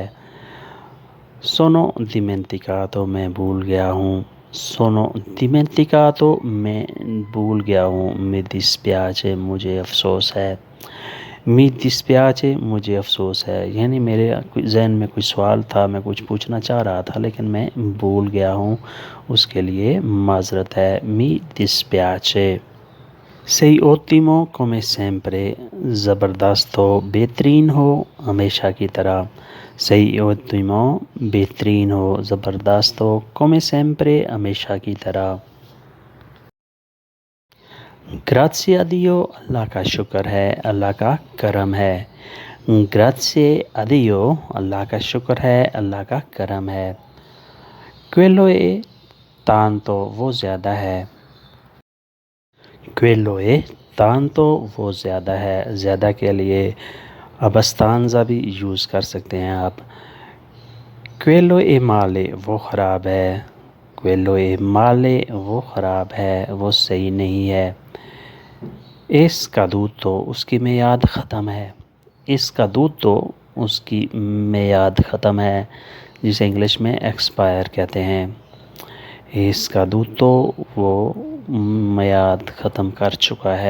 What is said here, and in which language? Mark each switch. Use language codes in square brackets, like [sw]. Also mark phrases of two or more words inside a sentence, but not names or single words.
[it] sono dimenticato, [hi] मैं भूल गया हूँ, [it] sono dimenticato, [hi] मैं भूल गया हूँ। [it] mi dispiace, [hi] मुझे अफसोस है, [it] mi dispiace, [hi] मुझे अफसोस है, यानी मेरे जहन में कोई सवाल था, मैं कुछ पूछना चाह रहा था लेकिन मैं भूल गया हूँ, उसके लिए माजरत है। [it] mi dispiace. sei ottimo come sempre, [hi] ज़बरदस्त हो, बेहतरीन हो, हमेशा की तरह। [it] sei ottimo, [hi] बेहतरीन हो, ज़बरदस्त हो, [it] come sempre, [hi] हमेशा की तरह। [it] grazie a Dio, [hi] अल्लाह का शुक्र है, अल्लाह का करम है। [it] grazie a Dio, [hi] अल्लाह का शुक्र है, अल्लाह का करम है। [it] quello è tanto, [hi] वो ज़्यादा है, [it] quello è tanto, [hi] वो ज़्यादा है। ज़्यादा के लिए अबस्तानज़ा भी यूज़ कर सकते हैं आप। [it] quello è male, [hi] वो ख़राब है, [it] quello è male, [hi] वो ख़राब है, वो सही नहीं है। इसका दूध तो उसकी मियाद ख़त्म है, इसका दूध तो उसकी मियाद ख़त्म है, जिसे इंग्लिश में एक्सपायर कहते हैं। इसका दूध तो वो मियाद ख़त्म कर चुका है।